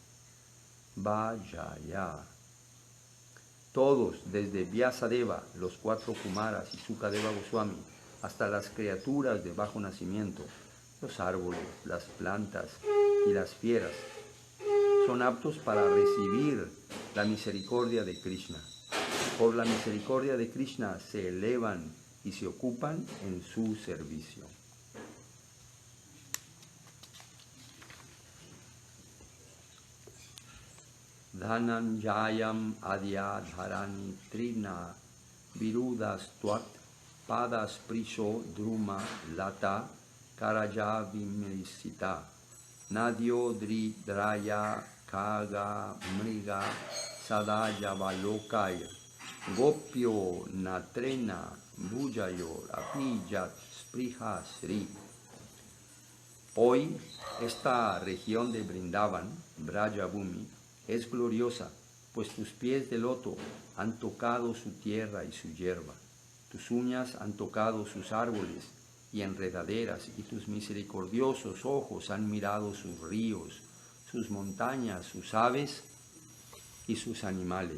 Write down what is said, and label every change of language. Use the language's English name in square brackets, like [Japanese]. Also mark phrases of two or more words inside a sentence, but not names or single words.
[Spanish] Todos, desde Vyasadeva, los 4 Kumaras y Sukadeva Goswami, hasta las criaturas de bajo nacimiento, los árboles, las plantas y las fieras, son aptos para recibir la misericordia de Krishna. Por la misericordia de Krishna se elevan y se ocupan en su servicio. [Sanskrit] धन्येयम् अद्य धरणी तृण वीरुधस् त्वत् पाद स्पृशो द्रुम लता करजाभिमृष्टाः नद्यो ऽद्रयः खग मृगाः सदयावलोकैर् गोप्यो ऽन्तरेण भुजयोर् अपि यत् स्पृहा श्रीः. [Spanish] Hoy esta región de Vrindavan, Brajabhumi, es gloriosa, pues tus pies de loto han tocado su tierra y su hierba, tus uñas han tocado sus árboles y enredaderas, y tus misericordiosos ojos han mirado sus ríos, sus montañas, sus aves y sus animales.